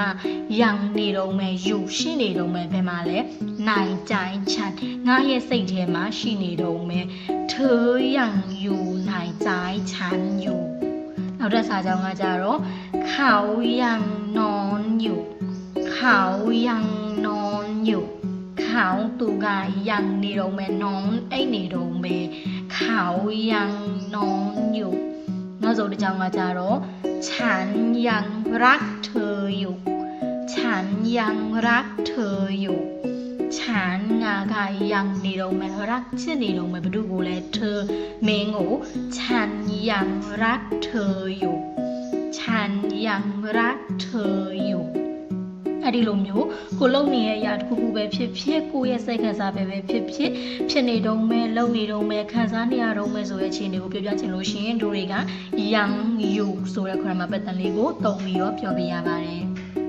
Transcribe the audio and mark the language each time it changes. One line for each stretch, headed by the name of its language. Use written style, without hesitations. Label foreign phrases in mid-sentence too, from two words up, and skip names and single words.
Burmese: ยังနေတုံးမယ်อยู่ရှိနေတုံးမယ်ဘယ်မှာလဲ
Thai: ในใจฉัน
Burmese: ငါရဲ့စိတ်ထဲမှာရှိနေတုံးမယ်
Thai: เธอยังอยู่ในใจฉันอยู่
Burmese: နောက်တဲ့စာကြောင်းကကြတော့
Thai: เขายัง นอนอยู่เขายังนอนอยู่เขาသူကยัง
Burmese: နေတုံးမယ်
Thai: นอน
Burmese: အိတ်နေတုံးပဲ
Thai: เขายังนอนอยู่
Burmese: နောက်ဆုံးတစ်ကြောင်းကကြ
Thai: တော့ฉันยังรักเธออยู่ฉันยังรักเธออยู่ฉันကยัง
Burmese: နေတုံးမယ်
Thai: รัก
Burmese: ချစ်နေတုံးမယ်ဘယ်သူကိုလဲเธอမင်းကို
Thai: ฉันยังรักเธออยู่ฉันยังรักเธออยู่
Burmese: အဲ့ဒီလိုမျိုးကိုလုံနေတဲ့အရာတစ်ခုခုပဲဖြစ်ဖြစ်ကိုရဲ့စိတ်ခံစားပဲဖြစ်ဖြစ်ဖြစ်နေတုံးမဲ့လုံနေတုံးမဲ့ခံစားနေရတုံးမဲ့ဆိုတဲ့အခြေအနေကိုပြောပြချင်လို့ရှိရင်တို့တွေက
Thai: ยังอยู่
Burmese: ဆိုတဲ့
English: grammar pattern
Burmese: လေးကိုသုံးပြီးတော့ပြောပြရပါတယ်